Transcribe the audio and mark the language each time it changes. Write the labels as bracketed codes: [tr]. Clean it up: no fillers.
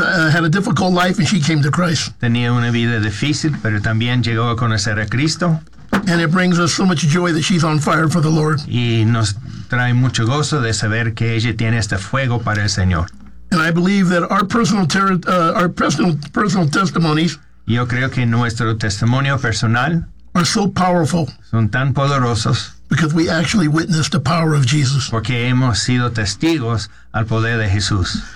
[en] had a difficult life, and she came to Christ. [es] Tenía una vida difícil, pero también llegó a conocer a Cristo. [en] And it brings us so much joy that she's on fire for the Lord. [es] Y nos trae mucho gozo de saber que ella tiene este fuego para el Señor. [en] And I believe that our personal testimonies. [es] Yo creo que nuestro testimonio personal [en] are so powerful. [es] Son tan poderosos. [en] Because we actually witnessed the power of Jesus. [es] Porque hemos sido testigos al poder de Jesús.